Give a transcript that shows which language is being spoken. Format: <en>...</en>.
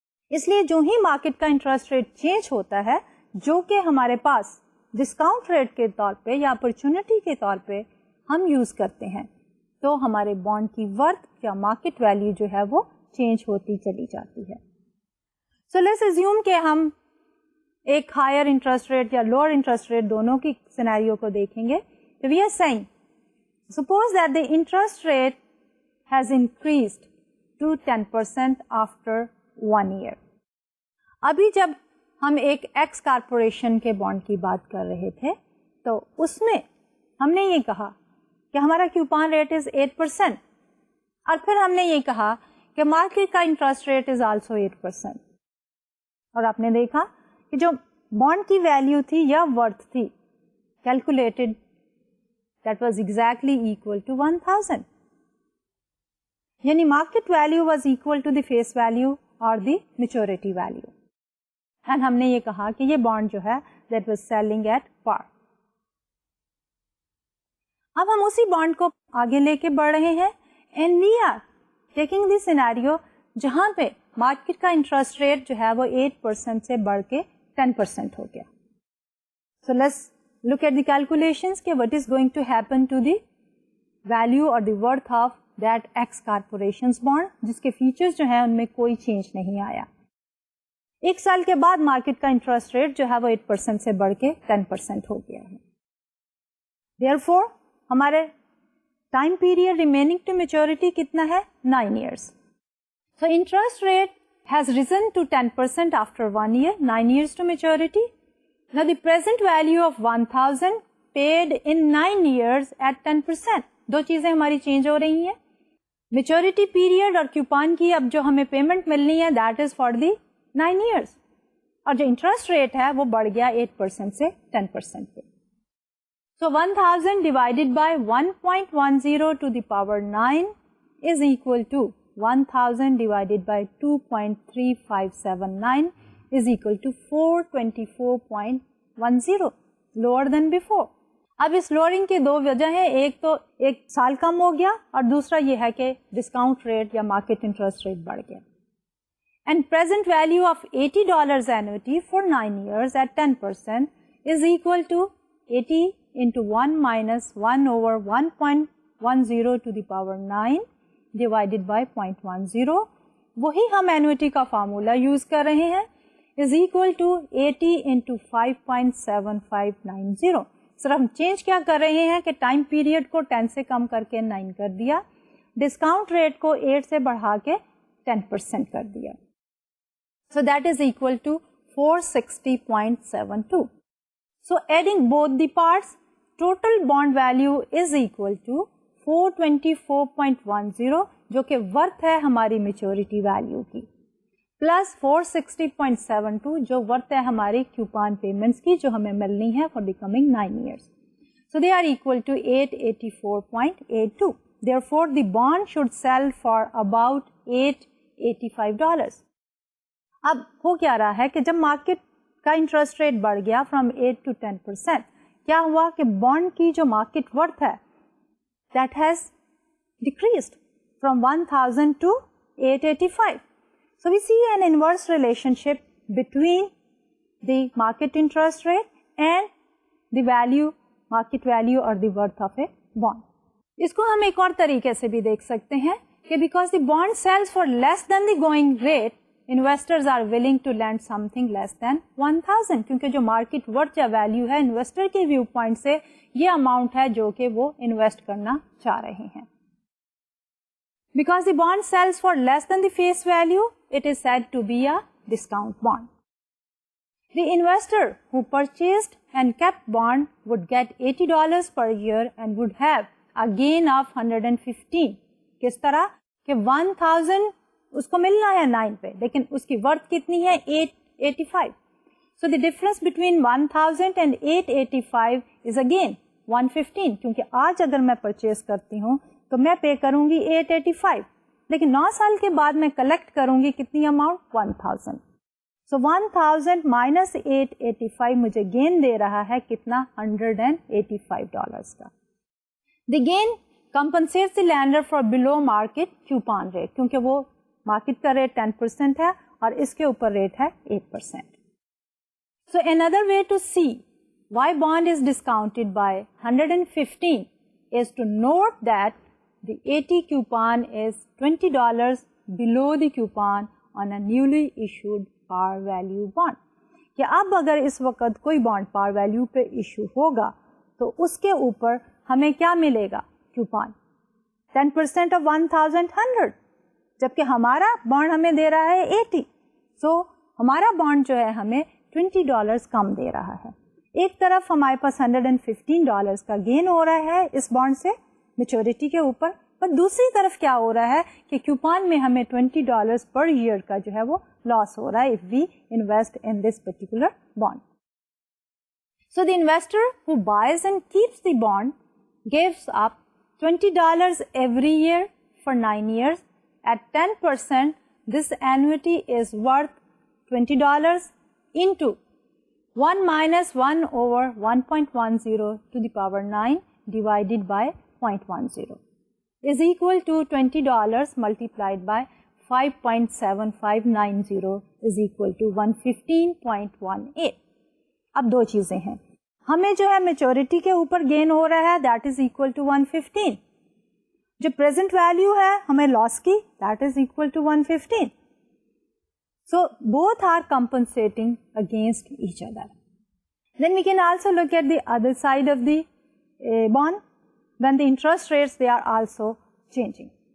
<ur>اس لیے جو ہی مارکیٹ کا انٹرسٹ ریٹ چینج ہوتا ہے جو کہ ہمارے پاس ڈسکاؤنٹ ریٹ کے طور پہ یا اپرچونٹی کے طور پہ ہم یوز کرتے ہیں, تو ہمارے بانڈ کی ورتھ یا مارکیٹ ویلیو جو ہے وہ چینج ہوتی چلی جاتی ہے. سو لیٹس اسیوم کہ ہم ایک ہائر انٹرسٹ ریٹ یا لوور انٹرسٹ ریٹ دونوں کی سینیریو کو دیکھیں گے.</ur> <en>تو we are seeing suppose that the interest rate has increased to 10% after 1 year.</en> <ur>ابھی جب ہم ایک ایکس کارپوریشن کے بانڈ کی بات کر رہے تھے تو اس میں ہم نے یہ کہا کہ ہمارا کوپان ریٹ از 8% اور پھر ہم نے یہ کہا کہ مارکیٹ کا انٹرسٹ ریٹ از آلسو 8%. اور آپ نے دیکھا کہ جو بانڈ کی ویلیو تھی یا ورتھ تھی calculated</ur> <en>that was exactly equal to 1000.</en> <ur>یعنی</ur> <en>market value was equal to the face value or the maturity value.</en> <ur>and ہم نے یہ کہا کہ یہ bond جو ہے</ur> <en>that was selling at par.</en> <ur>اب ہم اسی bond کو آگے لے کے بڑھ رہے ہیں</ur> <en>and we are taking the scenario</en> <ur>جہاں پہ market کا interest rate جو ہے وہ 8% سے بڑھ کے 10% ہو گیا.</ur> <en>So let's look at the calculations کہ what is going to happen to the value or the worth of that X corporations bond</en> <ur>جس کے فیچرز جو ہیں ان میں کوئی چینج نہیں آیا. ایک سال کے بعد مارکیٹ کا انٹرسٹ ریٹ جو ہے وہ 8% سے بڑھ کے 10% ہو گیا ہے. Therefore ہمارے time period remaining to maturity کتنا ہے 9 years.</ur> <en>So interest rate has risen to 10% after 1 year, 9 years to maturity. Now the present value of 1000 paid in 9 years at 10%.</en> <ur>دو چیزیں ہماری چینج ہو رہی ہیں. میچورٹی پیریڈ اور کوپان کی اب جو ہمیں پیمنٹ ملنی ہے</ur> <en>That is for the 9 years.</en> <ur>اور جو انٹرسٹ ریٹ ہے وہ بڑھ گیا 8% سے 10% پہ.</ur> <en>So 1000 divided by 1.10 to the power 9 is equal to 1000 divided by 2.3579 is equal to 424.10, lower than before.</en> <ur>اب اس لوئرنگ کی دو وجہ ہیں, ایک تو ایک سال کم ہو گیا اور دوسرا یہ ہے کہ ڈسکاؤنٹ ریٹ یا مارکیٹ انٹرسٹ ریٹ بڑھ گیا.</ur> <en>And present value of $80 annuity for 9 years at 10% is equal to 80 into 1 minus 1 over 1.10 to the power 9 divided by 0.10.</en> <ur>وہی ہم اینوٹی کا فارمولا یوز کر رہے ہیں</ur> <en>is equal to 80 into 5.7590.</en> <ur>سر ہم چینج کیا کر رہے ہیں کہ ٹائم پیریڈ کو 10 سے کم کر کے 9 کر دیا, ڈسکاؤنٹ ریٹ کو 8 سے بڑھا کے 10% کر دیا.</ur> <en>So that is equal to 460.72. So adding both the parts, total bond value is equal to 424.10</en> <ur>جو کہ ورتھ ہے ہماری میچورٹی ویلیو کی, پلس 460.72 جو ورتھ ہے ہماری کوپان پیمنٹس کی جو ہمیں ملنی ہے</ur> <en>For the coming 9 years. So they are equal to 884.82. Therefore, the bond should sell for about $885.</en> <ur>اب ہو کیا رہا ہے کہ جب مارکیٹ کا انٹرسٹ ریٹ بڑھ گیا فرام 8 to 10%, کیا ہوا کہ بانڈ کی جو مارکیٹ ورتھ ہے</ur> <en>that has decreased from 1000 to 885. So we see an inverse relationship between the market interest rate and the value, market value or the worth of a bond.</en> <ur>اس کو ہم ایک اور طریقے سے بھی دیکھ سکتے ہیں کہ</ur> <en>because the bond sells for less than the going rate, investors are willing to lend something less than 1000,</en> <ur>کیونکہ جو مارکیٹ ورتھ یا ویلیو ہے انویسٹر کے ویو پوائنٹ سے یہ اماؤنٹ ہے جو کہ وہ انویسٹ کرنا چاہ رہے ہیں.</ur> <en>Because the bond sells for less than the face value, it is said to be a discount bond. The investor who purchased and kept bond would get $80 per year and would have a gain of 115.</en> <ur>کس طرح کہ 1000 اس کو ملنا ہے 9 پہ لیکن اس کی worth کتنی ہے 885.</ur> <en>So the difference between 1000 and 885 is again 115,</en> <ur>کیونکہ آج اگر میں پرچیز کرتی ہوں تو میں پے کروں گی 885 لیکن 9 سال کے بعد میں کلیکٹ کروں گی کتنی اماؤنٹ 1000. So 1000 minus 885 مجھے گین دے رہا ہے کتنا $185 کا.</ur> <en>The gain compensates the lender for below market coupon rate,</en> <ur>کیونکہ وہ مارکیٹ کا ریٹ 10% ہے اور اس کے اوپر ریٹ ہے 8%.</ur> <en>So another way to see why bond is discounted by 115 is to note that the 80 coupon is $20 below the coupon on a newly issued par value bond.</en> <ur>کہ اب اگر اس وقت کوئی بانڈ par value پہ issue ہوگا تو اس کے اوپر ہمیں کیا ملے گا coupon 10% of 1100, جبکہ ہمارا بانڈ ہمیں دے رہا ہے 80. سو ہمارا بانڈ جو ہے ہمیں $20 کم دے رہا ہے. ایک طرف ہمارے پاس $115 کا گین ہو رہا ہے اس بانڈ سے میچورٹی کے اوپر, پر دوسری طرف کیا ہو رہا ہے کہ کوپان میں ہمیں $20 پر ایئر کا جو ہے وہ لاس ہو رہا ہے</ur> <en>if we invest in this particular bond. So the investor who buys and keeps the bond gives up $20 every year for 9 years. At 10%, this annuity is worth $20 into 1 minus 1 over 1.10 to the power 9 divided by 0.10 is equal to $20 multiplied by 5.7590 is equal to 115.18.</en> <ur>اب دو چیزیں ہیں, ہمیں جو ہے maturity کے اوپر gain ہو رہا ہے</ur> <en>that is equal to 115,</en> <ur>جو پریزنٹ ویلو ہے ہمیں لاس کی that is equal to 115.</ur> <en>So both are compensating against each other. Then we can also look at the other side of the bond when the interest rates they are also changing.</en>